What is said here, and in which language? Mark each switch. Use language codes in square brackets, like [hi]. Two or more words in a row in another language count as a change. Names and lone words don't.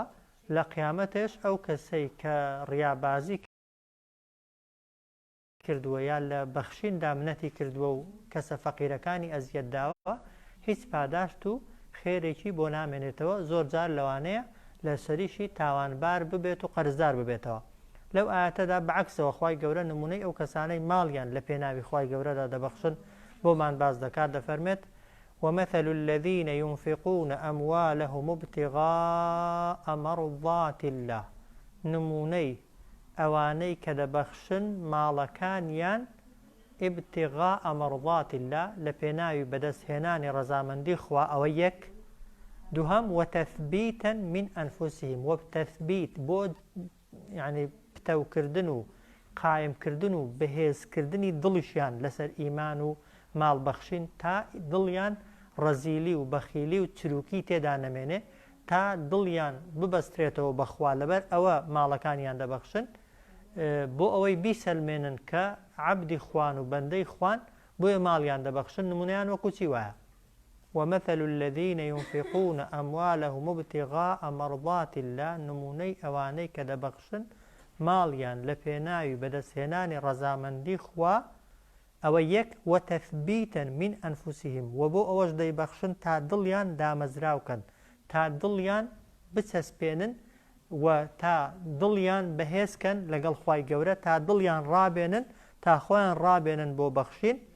[ckb] لە قیامەتش ئەو کەسەی کە ڕیابازی کردووە یان لە بەخشیندا منەتی کردووە و کەسە فەقیرەکانی ئەزیەت داوە هیچ پاداشت و خێرێکی بۆ نامێنێتەوە، زۆر جار لەوانەیە لە سەریشی تاوانبار ببێت و قەرزدار ببێتەوە. لەو ئاەتەدا بەعکسەوە خوای گەورە نمونەی ئەو کەسانەی ماڵیان لە پێناوی خوای گەورەدا دەبەخشن بۆمان باز دەکات، دەفەرمێت [ar] ومثل الذين ينفقون أموالهم ابتغاء مرضات الله، [ckb] نمونەی ئەوانەی کە دەبەخشن ماڵەکانیان [ar] ابتغاء مرضات الله [ckb] لە پێناوی بەدەستهێنانی ڕەزامەندی خوا، ئەوە یەک. دووهەم [ar] وتەثبیتا من ئەنفوسهم، [ckb] وتەثبیت بۆ یعنی پتەوکردن و قایمکردن و بەهێزکردنی دڵیشیان لەسەر ئیمان و ماڵبەخشین تا دڵیان ڕەزیلی و بەخیلی و چروکی تێدا نەمێنێ، تا دڵیان ببەسترێتەوە بەخوا لەبەر ئەوە ماڵەکانیان دەبەخشن بۆ ئەوەی بیسەلمێنن کە عەبدی خوان و بەندەی خوان، بۆیە ماڵیان دەبەخشن. نمونەیان وەکو چی وایە؟ [ar] ومثل الذين ينفقون أموالهم ابتغاء مرضات الله، [ckb] نمونەی ئەوانەی کە دەبەخشن ماڵیان لە پێناوی بەدەستهێنانی ڕەزامەندی خوا، ئەوە یەک. [ar] وتەثبیتا من ئەنفوسهم، [ckb] و بۆ ئەوەش دەیبەخشن تا دڵیان دامەزراوکەن، تا دڵیان بچەسپێنن و تا دڵیان بەهێزکەن لەگەڵ خوای گەورە، تا دڵیان ڕابێنن، تا خۆیان ڕابێنن بۆ بەخشین.